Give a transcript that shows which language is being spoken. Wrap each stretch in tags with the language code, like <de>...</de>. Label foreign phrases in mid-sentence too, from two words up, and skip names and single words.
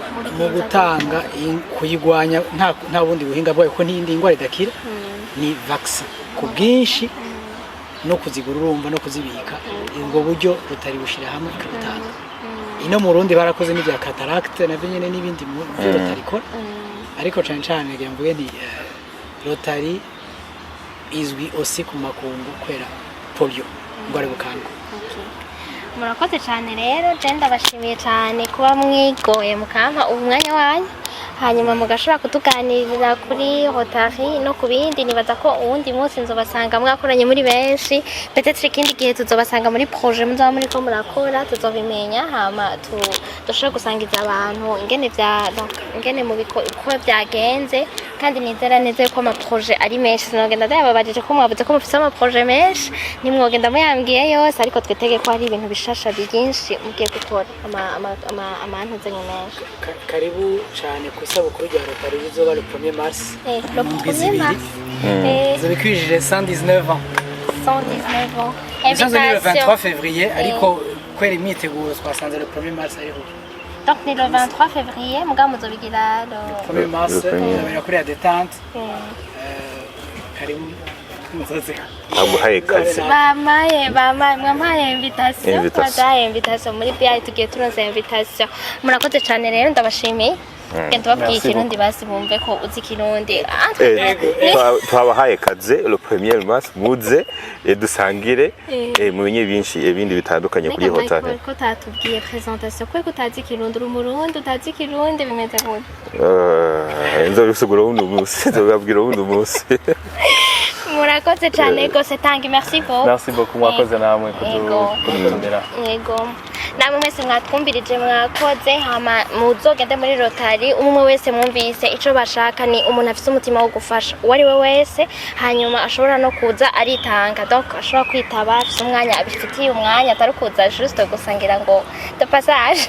<rn>mu gutanga kuyigwanya nta bundi buhinga bwayo ko n'indi ingwara idakira ni vaccine ku bwinshi no kuzigura urumva no kuzibika ubwo buryo Rotary bushira hamwe ikabitanga ino mu Burundi barakoze n'ibya cataract na nyene n'ibindi mu byo Rotary ikora ariko cyane cyane ngira mvuge ni Rotary izwi aussi ku makungu kwera polio ngware bukanga. Murakoze cyane rero je ndabashimiye cyane kuba mwigoye mukampa umwanya wanyu hanyuma mugashobora kutuganirira kuri Rotary no kubindi nibaza ko uwundi munsi nzobasanga mwakoranye muri benshi peut-être ikindi gihe tuzobasanga muri projet muzaba muri ko murakora tuzobimenya hama dushobora gusangiza abantu ingene mu bikorwa byagenze kandi nizera neza ko ama projet ari menshi sinogenda ndababajije ko mwavuze ko mufite ama projet menshi nimwogenda muyambwiye yose ariko twitege ko hari ibintu bishasha byinshi mugiye gukora amantu zenye menshi. Karibu cyane ku isabukuru rya Rotary rizoba</rn> <fr>le 1er mars. Le 1er mars. Vous avez cuije 119 ans. 119 ans.</fr> <rn>Invitation</rn> <fr>le 23 février</fr> <rn>ariko kwera imyiteguro twasanze</rn> <fr>le 1er mars</fr> <rn>ariho.</rn> <fr>Donc le 23 février</fr> <rn>muga muzobigira</rn> <fr>le 1er mars</fr> <rn>ya kuri ya détente. Karibu nzoze. Aguhaye kazi. Mamaye invitation muri BI tugiye tunoza invitation. Murakoze cyane rero ndabashimiye. Genda babwiye ikirundi basi bumve ko uzi ikirundi. Twabahaye kaze</rn> <fr>le 1er mars</fr> <rn>muze dusangire mumenye byinshi ibindi bitandukanye kuri Rotary. Ko tatubwiye presentation ko utazi ikirundi umurundi utazi ikirundi bimeze gute? Nzobisugura umunsi nzobabwira umunsi. Murakoze cyane gose tangi</rn> <fr>merci beaucoup. Merci beaucoup</fr> <rn>mwakoze namwe kudutumira. Yego. Namwe mwese mwatwumbirije mwakoze hama muzogende muri Rotary umwe wese mwumvise ico bashaka ni umuntu afite umutima wo gufasha wari we wese hanyuma ashobora no kuza aritanga donc ashobora kwitaba afite umwanya abifitiye umwanya atari kuza juste gusangira ngo</rn> <fr>de passage.</fr>